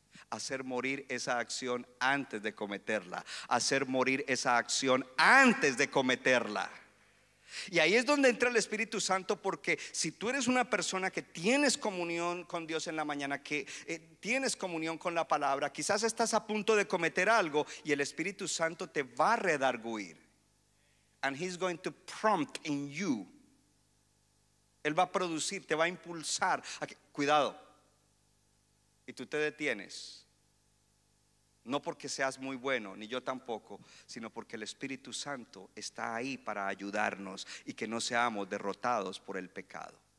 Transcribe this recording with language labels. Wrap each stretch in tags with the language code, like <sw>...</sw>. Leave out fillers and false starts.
<es>Hacer morir esa acción antes de cometerla. Hacer morir esa acción antes de cometerla. Y ahí es donde entra el Espíritu Santo, porque si tú eres una persona que tienes comunión con Dios en la mañana, que tienes comunión con la palabra, quizás estás a punto de cometer algo y el Espíritu Santo te va a redarguir.</es> <en>And he's going to prompt in you.</en> <es>Él va a producir, te va a impulsar a que, cuidado. Y tú te detienes. No porque seas muy bueno, ni yo tampoco, sino porque el Espíritu Santo está ahí para ayudarnos y que no seamos derrotados por el pecado.</es>